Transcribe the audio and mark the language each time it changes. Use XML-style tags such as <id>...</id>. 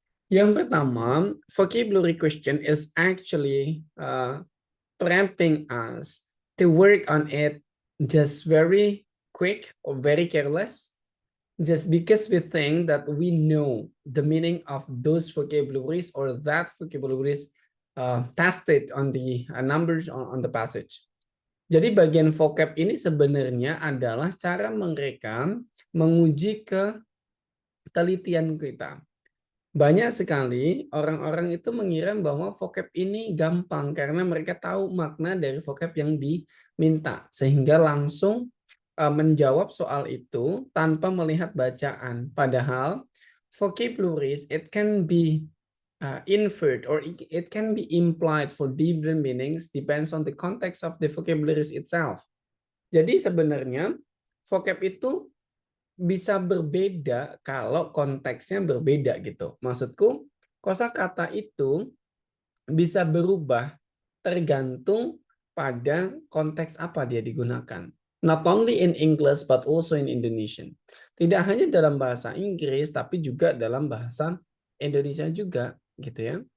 <id>Yang pertama,</id> <en>vocabulary question is actually prepping us to work on it just very quick or very careless, just because we think that we know the meaning of those vocabularies or that vocabularies tested on the numbers on the passage.</en> <id>Jadi bagian vocab ini sebenarnya adalah cara mereka menguji ketelitian kita. Banyak sekali orang-orang itu mengira bahwa vocab ini gampang karena mereka tahu makna dari vocab yang diminta, sehingga langsung menjawab soal itu tanpa melihat bacaan.</id> <en>Padahal vocabularies it can be inferred or it can be implied for different meanings depends on the context of the vocabularies itself.</en> <id>Jadi sebenarnya vocab itu bisa berbeda kalau konteksnya berbeda gitu. Maksudku, kosakata itu bisa berubah tergantung pada konteks apa dia digunakan.</id> <en>Not only in English but also in Indonesian.</en> <id>Tidak hanya dalam bahasa Inggris tapi juga dalam bahasa Indonesia juga gitu ya.</id>